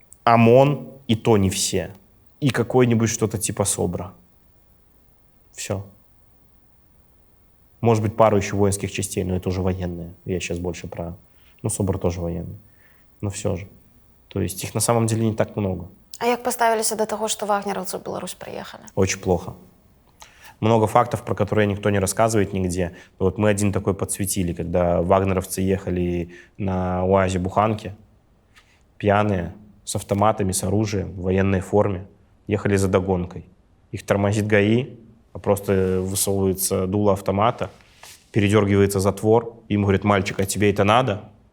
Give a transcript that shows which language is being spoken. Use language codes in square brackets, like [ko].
[ru] ОМОН, и то не все. И какой-нибудь что-то типа СОБРа. Все. Может быть, пару еще воинских частей, но это уже военные. Я сейчас больше про... Ну, СОБР тоже военный. Но все же. То есть их на самом деле не так много. [be] А як паставіліся да таго, што вагнераўцы ў Беларусь прыехалі? [ru] Очень плохо. Много фактов, про которые никто не рассказывает нигде. Вот мы один такой подсветили, когда вагнеровцы ехали на УАЗе-буханке, пьяные, с автоматами, с оружием, в военной форме, ехали за догонкой. Их тормозит ГАИ, а просто высовывается дуло автомата, передергивается затвор, и ему говорят: мальчик, а тебе это надо?